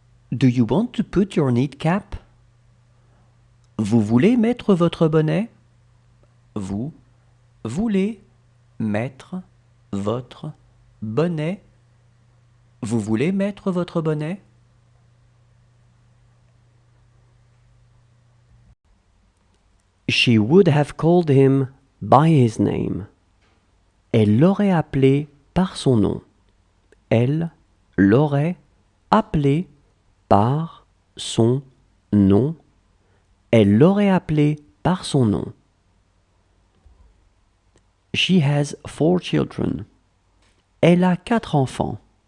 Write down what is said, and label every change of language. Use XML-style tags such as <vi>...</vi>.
<en>Do you want to put your knit cap?</en> <fr>Vous voulez mettre votre bonnet? Vous voulez mettre votre bonnet? Vous voulez mettre votre bonnet?</fr> <en>She would have called him by his name.</en> <fr>Elle l'aurait appelé par son nom. Elle l'aurait appelé par son nom. Elle l'aurait appelé par son nom.</fr> <en>She has 4 children.</en> <fr>Elle a 4 enfants.</fr>